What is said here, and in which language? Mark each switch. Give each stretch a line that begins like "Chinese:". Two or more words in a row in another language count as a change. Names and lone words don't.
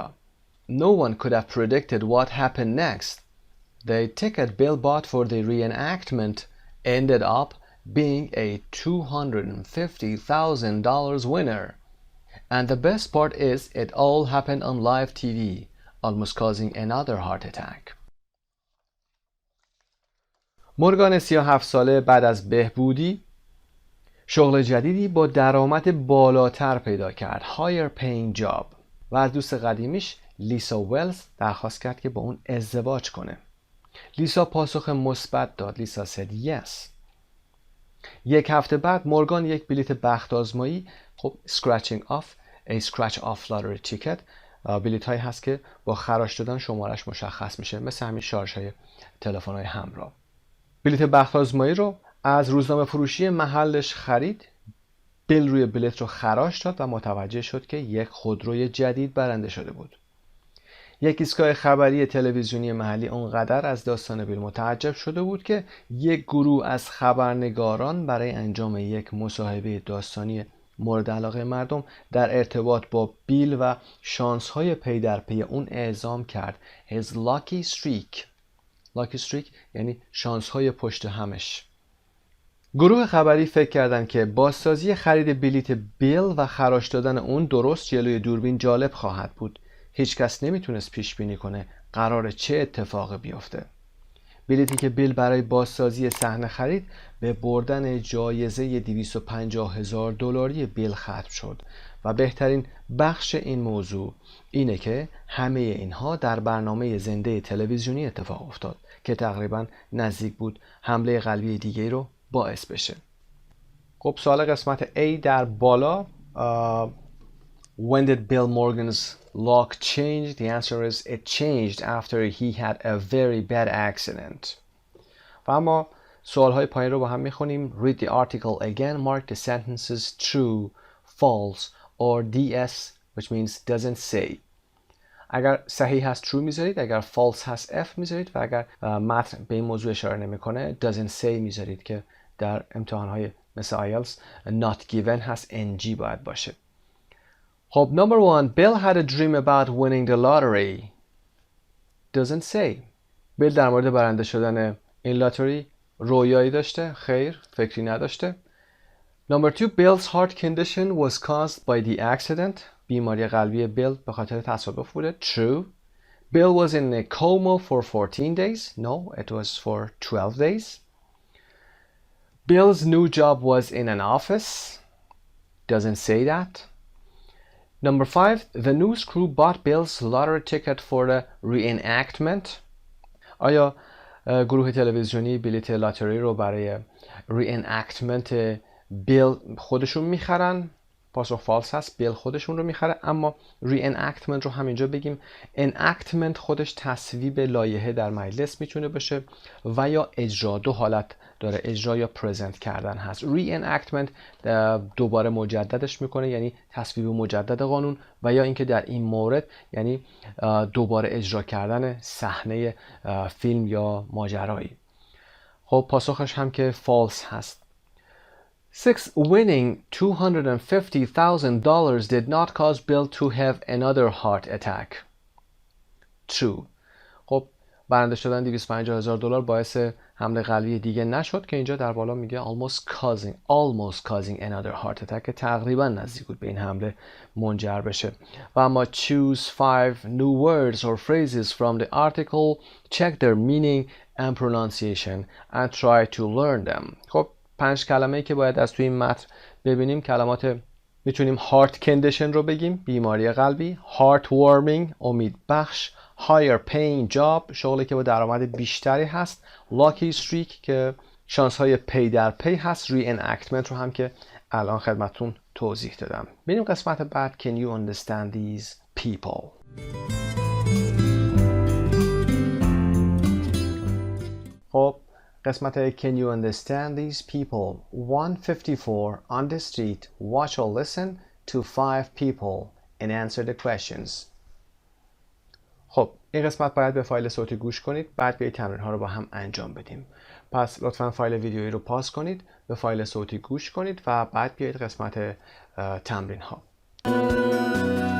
English: No one could have predicted what happened next. The ticket Bill bought for the reenactment ended up being a $250,000 winner. And the best part is it all happened on live TV, almost causing another heart attack.
Persian: مورگان 37 ساله بعد از بهبودی شغل جدیدی با درآمد بالاتر پیدا کرد.
English: Higher paying job.
Persian: و از دوست قدیمیش لیسا ولز درخواست کرد که با اون ازدواج کنه. لیسا پاسخ مثبت داد. لیسا
English: said yes.
Persian: یک هفته بعد مورگان یک بلیت بخت آزمایی، خب
English: scratch off lottery ticket،
Persian: بلیت هایی هست که با خراش دادن شمارش مشخص میشه، مثل همین شارژ های تلفن های همراه. بلیت بخت آزمایی رو از روزنامه فروشی محلش خرید، بیل روی بلیت رو خراش داد و متوجه شد که یک خودروی جدید برنده شده بود. یک ایستگاه خبری تلویزیونی محلی اونقدر از داستان بیل متعجب شده بود که یک گروه از خبرنگاران برای انجام یک مصاحبه داستانی مورد علاقه مردم در ارتباط با بیل و شانس‌های پی در پی اون اعزام کرد
English: his lucky streak. lucky streak
Persian: یعنی شانس‌های پشت همش. گروه خبری فکر کردند که بازسازی خرید بلیت بیل و خراش دادن اون درست جلوی دوربین جالب خواهد بود. هیچ کس نمیتونست پیش بینی کنه قرار چه اتفاقی بیفته. بلیتی که بیل برای بازسازی صحنه خرید به بردن جایزه $250,000 بیل ختم شد و بهترین بخش این موضوع اینه که همه اینها در برنامه زنده تلویزیونی اتفاق افتاد که تقریبا نزدیک بود حمله قلبی دیگه رو باعث بشه. خب سوال قسمت A در بالا
English: When did Bill Morgan's luck change? The answer is it changed after he had a very bad accident.
Persian: و اما سوالهای پایین رو با هم میخونیم.
English: Read the article again. Mark the sentences true, false or DS, which means doesn't say.
Persian: اگر صحیح هست true میذارید، اگر false هست F میذارید و اگر متن به این موضوع اشاره نمیکنه
English: doesn't say
Persian: میذارید که در امتحانهای مثل IELTS
English: not given
Persian: هست NG باید باشه.
English: خب number one, Bill had a dream about winning the lottery. Doesn't say.
Persian: بیل در مورد برنده شدن این لاتاری رویایی داشته؟ خیر، فکری نداشته.
English: Number two, Bill's heart condition was caused by the accident.
Persian: بیماری قلبی بیل به خاطر تصادف بوده.
English: True. Bill was in a coma for 14 days. No, it was for 12 days. Bill's new job was in an office. Doesn't say that. Number five, the news crew bought Bill's lottery ticket for the reenactment.
Persian: آیا گروه تلویزیونی بلیت لاتاری رو برای reenactment بیل خودشون میخرن؟ پاسخ فالس هست. بیل خودشون رو میخره، اما reenactment رو همینجا بگیم. enactment خودش تصویب لایحه در مجلس میتونه باشه و یا اجرا، دو حالت داره، اجرا یا پرزنت کردن هست. reenactment دوباره مجددش میکنه، یعنی تصویب مجدد قانون، و یا اینکه در این مورد یعنی دوباره اجرا کردن صحنه فیلم یا ماجرایی. خب پاسخش هم که فالس هست. 6.
English: Winning $250,000 did not cause Bill to have another heart attack. True.
Persian: خب برنده شدن $250,000 باعث حمله قلبی دیگه نشد که اینجا در بالا میگه
English: almost causing another heart attack
Persian: که تقریبا نزدیک بود به این حمله منجر بشه.
English: و اما choose 5 new words or phrases from the article, check their meaning and pronunciation and try to learn them.
Persian: خب 5 کلمه‌ای که باید از توی این متن ببینیم کلمات، میتونیم
English: heart condition
Persian: رو بگیم، بیماری قلبی، heartwarming امید بخش،
English: higher paying job
Persian: شغلی که با درآمد بیشتری هست،
English: lucky streak
Persian: که شانس های پی در پی هست، reenactment رو هم که الان خدمتتون توضیح دادم. بریم قسمت بعد.
English: Can you understand these people?
Persian: خب قسمت
English: Can you understand these people? 154 on the street, watch or listen to 5 people and answer the questions.
Persian: خب این قسمت باید به فایل صوتی گوش کنید، بعد بیایید تمرین ها رو با هم انجام بدیم. پس لطفاً فایل ویدیویی رو پاس کنید، به فایل صوتی گوش کنید و بعد بیایید قسمت تمرین ها.